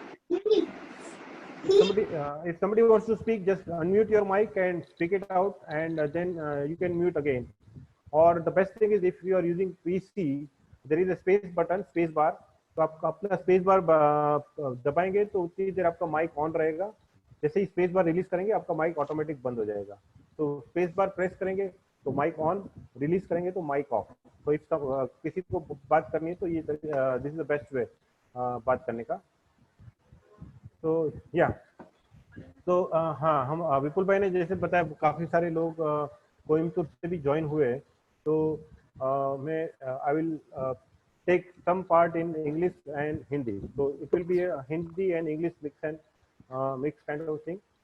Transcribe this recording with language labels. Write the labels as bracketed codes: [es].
[en] If somebody wants to speak, just unmute your mic and speak it out, and then you can mute again. Or the best thing is, if you are using PC, there is a space button, space bar. [hi] तो आप अपना space bar दबाएंगे तो उतनी देर आपका mic on रहेगा. जैसे ही space bar release करेंगे आपका माइक ऑटोमेटिक बंद हो जाएगा. तो स्पेस बार प्रेस करेंगे तो माइक ऑन, रिलीज करेंगे तो माइक ऑफ. तो इफ किसी को बात करनी है तो ये [en] this is the best way [hi] बात करने का. तो या तो हाँ, हम विपुल भाई ने जैसे बताया काफी सारे लोग कोयम्बतूर से भी ज्वाइन हुए. तो मैं [en] I will take some part in English and Hindi. So it will be a Hindi and English mix kind of thing.